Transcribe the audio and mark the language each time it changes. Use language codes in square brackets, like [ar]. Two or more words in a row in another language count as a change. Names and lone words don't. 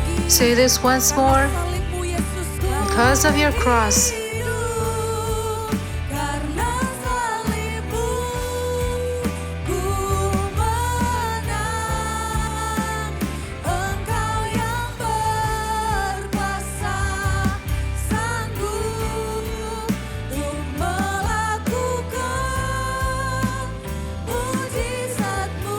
[en] Say this once more. [id] Salibmu, Yesus, ku [en] Because of your cross, [id] hidup. Karena salibmu, ku menang. Engkau yang berkuasa, sanggup untuk melakukan mujizat-Mu.